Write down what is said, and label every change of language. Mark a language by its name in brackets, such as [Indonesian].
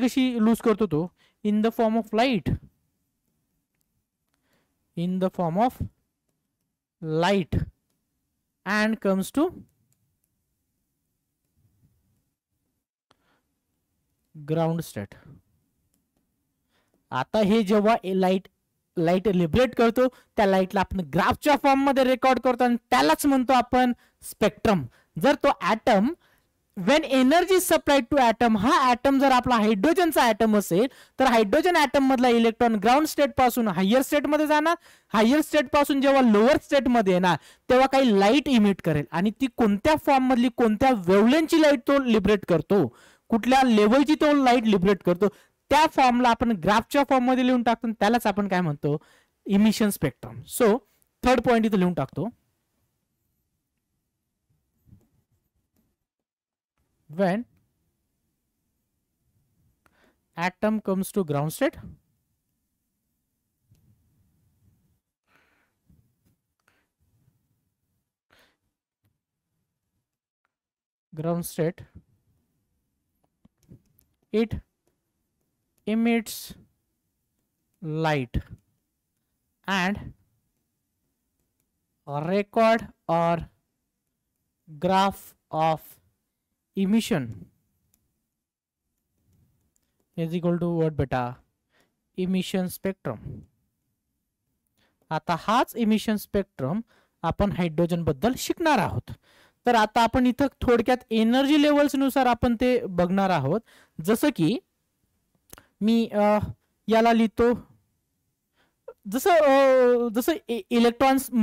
[Marathi] कशी लूज करतो तो? [English] in the form of light, in the form of light, and comes to ground state. [Marathi] आता हे जेव्हा लाईट लिबरेट करतो त्या लाईटला आपण ग्राफच्या फॉर्म मध्ये रेकॉर्ड करतो आणि त्यालाच म्हणतो आपण स्पेक्ट्रम. जर तो atom [English] when energy supplied to atom, [Marathi] हा ऍटम जर आपला हायड्रोजनचा ऍटम असेल तर हायड्रोजन ऍटम मधला इलेक्ट्रॉन ग्राउंड स्टेट पासून हायर स्टेट मध्ये जाणार. हायर स्टेट पासून जेव्हा लोअर स्टेट मध्ये येणार तेव्हा काही लाईट इमिट करेल आणि ती कोणत्या फॉर्म मधली कोणत्या वेव्हलेंथची लाईट तो लिबरेट करतो, कुठल्या लेवलची तो लाईट लिबरेट करतो, त्या फॉर्मला आपण ग्राफच्या फॉर्म मध्ये लिहून टाकतो. त्यालाच आपण काय म्हणतो? Emission spectrum. So third point इथे लिहून टाकतो. [English] when atom comes to ground state, it emits light and record or graph of emission is equal to what beta? emission spectrum. [Marathi] आता हाच इमिशन स्पेक्ट्रम आपण हायड्रोजन बद्दल शिकणार आहोत. तर आता आपण इथं थोडक्यात एनर्जी लेवल्स नुसार आपण ते बघणार आहोत. जसं की मी याला लिहितो, जसं इलेक्ट्रॉन्स.